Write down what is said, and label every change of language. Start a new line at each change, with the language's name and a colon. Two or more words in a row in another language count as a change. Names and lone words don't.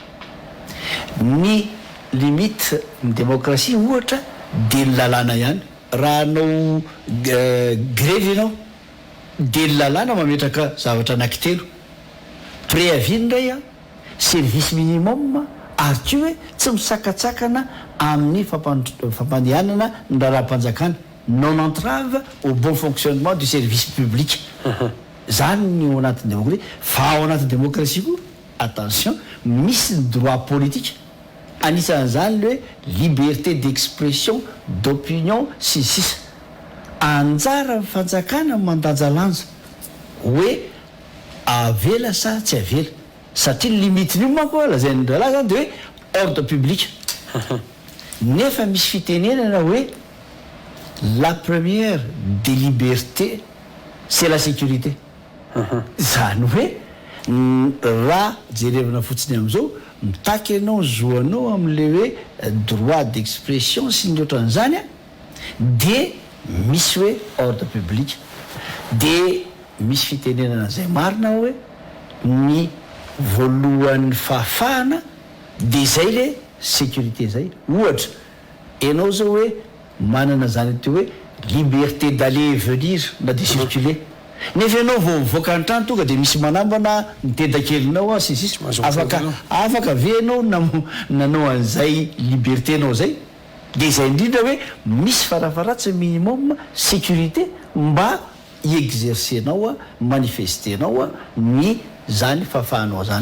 Malagasy: ny limite ny démocratie ohatra de ny lalàna ihany raha anao grevy ianao de ny lalàna mametraka zavatra anankitelo préavis indray a
French: service minimum
Malagasy: ary ko hoe tsy misakatsakana amin'ny fampandehanana ny raharam-panjakana
French: non entrave au bon fonctionnement du service public
Malagasy: zany ny ao anatin'ny démocratie fa ao anatin'ny démocratie koa attention misy ny
French: droit politique
Malagasy: anisan'izany le hoe
French: liberté d'expression d'opinion
Malagasy: sy sisa anjara ny fanjakana mandanjalanja hoe avela sa tsy avela satria limitiny io manko lazain'ny rahalahy zany de hoe
French: ordre public
Malagasy: nefa misy fitenenana hoe
French: la première des libertés c'est la sécurité
Malagasy: zany hoe raha jerevana fotsiny am'izao mitaky ianao zoanao am'le hoe
French: droit d'expression
Malagasy: sy ny ohatran'izany a de misy hoe
French: ordre public
Malagasy: de misy fitenenana zay marina hoe ny voalohan'ny fahafahana de zay le sécurité zay ohatra ianao zao hoe manana zany teo hoe
French: liberté d'aller et venir
Malagasy: na
French: de circuler
Malagasy: nefa ianao vao mivoaka an-trano tonga de misy manambana mitedakelinao a sisisy afaka ve ianao nanao an'izay liberté anao zay de zay indrindra hoe misy farafaratsy
French: minimum sécurité
Malagasy: mba iexercenao a manifestenao a ny zany fahafahanao zany